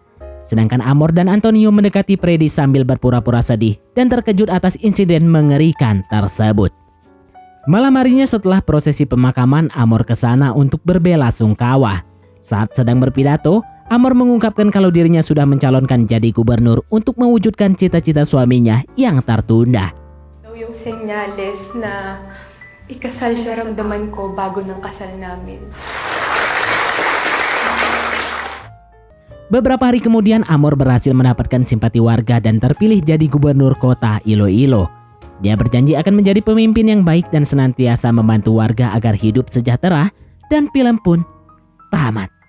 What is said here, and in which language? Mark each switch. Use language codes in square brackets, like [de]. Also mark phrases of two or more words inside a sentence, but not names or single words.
[id] Sedangkan Amor dan Antonio mendekati Freddy sambil berpura-pura sedih dan terkejut atas insiden mengerikan tersebut. Malam harinya setelah prosesi pemakaman, Amor ke sana untuk berbela-sungkawa. Saat sedang berpidato, Amor mengungkapkan kalau dirinya sudah mencalonkan jadi gubernur untuk mewujudkan cita-cita suaminya yang tertunda. [tl] Yung senyales na ikasal siya ramdaman ko bago ng kasal namin. [id] Beberapa hari kemudian Amor berhasil mendapatkan simpati warga dan terpilih jadi gubernur kota Iloilo. Dia berjanji akan menjadi pemimpin yang baik dan senantiasa membantu warga agar hidup sejahtera, dan film pun tamat.